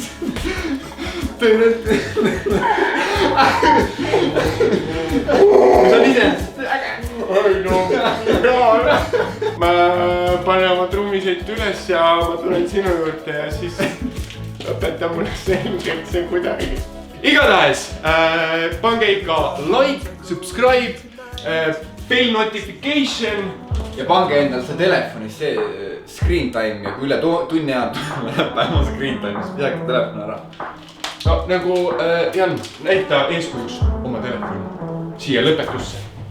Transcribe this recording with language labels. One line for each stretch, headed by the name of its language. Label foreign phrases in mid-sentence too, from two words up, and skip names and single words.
Estonian: See on iseenesest äge. Ma panen oma trummiseit üles ja ma tulen sinu juurde ja siis õpeta mulle selgelt see kuidagi. Igatahes pange ikka
English: like, subscribe, bell notification.
Estonian: Ja pange endal see telefonis see
English: screen time
Estonian: ja kui üle tunni ajal läheb päeva
English: screen time,
Estonian: siis pidage telefon ära. No nagu Jan, näita eeskujuks oma telefoni siia lõpetusse.